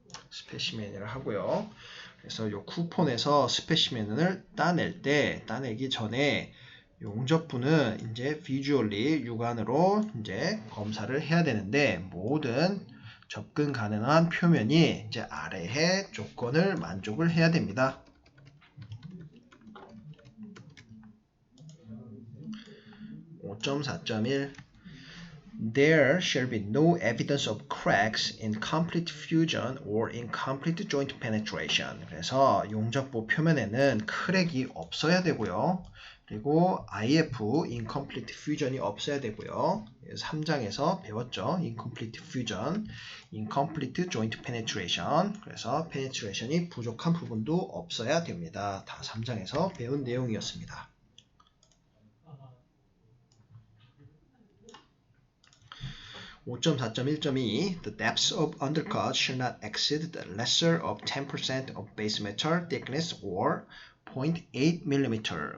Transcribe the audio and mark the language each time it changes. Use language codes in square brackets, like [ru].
[ko] 스페시멘이라고 하고요. 그래서 이 쿠폰에서 스페시멘을 따내기 전에 용접부는 이제 비주얼리 육안으로 이제 검사를 해야 되는데, 모든 접근 가능한 표면이 이제 아래의 조건을 만족을 해야 됩니다. [en] (5.4.1) There shall be no evidence of cracks, incomplete fusion, or incomplete joint penetration. [ko] 그래서 용접부 표면에는 크랙이 없어야 되고요. 그리고 IF, incomplete fusion이 없어야 되고요. 3장에서 배웠죠. [en] incomplete fusion, incomplete joint penetration. [ko] 그래서 penetration이 부족한 부분도 없어야 됩니다. 다 3장에서 배운 내용이었습니다. [en] 5.4.1.2 The depths of undercut should not exceed the lesser of 10% of base metal thickness or 0.8 mm.